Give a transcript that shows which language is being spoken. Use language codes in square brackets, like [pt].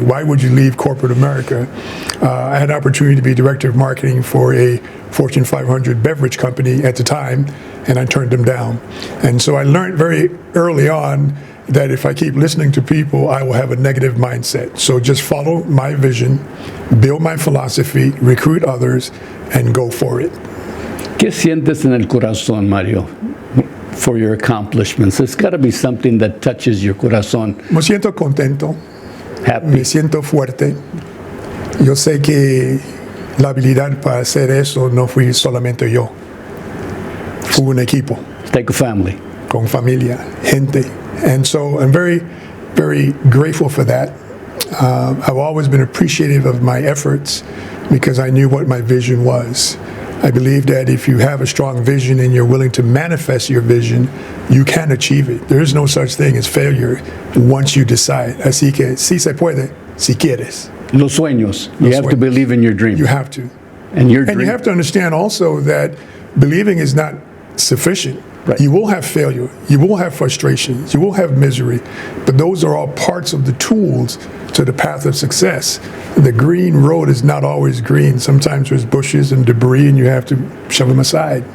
[en] Why would you leave corporate America? I had an opportunity to be director of marketing for a Fortune 500 beverage company at the time, and I turned them down. And so I learned very early on that if I keep listening to people, I will have a negative mindset. So just follow my vision, build my philosophy, recruit others, and go for it. [es] ¿Qué sientes en el corazón, Mario, [en] for your accomplishments? It's got to be something that touches your corazón. [es] Me siento contento, [en] Happy. [es] me siento fuerte. Yo sé que la habilidad para hacer eso no fui solamente yo. Fue un equipo, [en] Take a family. [es] con familia, gente. [en] And so I'm very, very grateful for that. I've always been appreciative of my efforts because I knew what my vision was. I believe that if you have a strong vision and you're willing to manifest your vision, you can achieve it. There is no such thing as failure once you decide. [es] Así que sí se puede, si quieres. Los sueños. [en] You have to [es] sueños. [en] believe in your dream. You have to. And your And dream. you have to understand also that believing is not sufficient. Right. You will have failure, you will have frustrations, you will have misery, but those are all parts of the tools to the path of success. The green road is not always green. Sometimes there's bushes and debris and you have to shove them aside.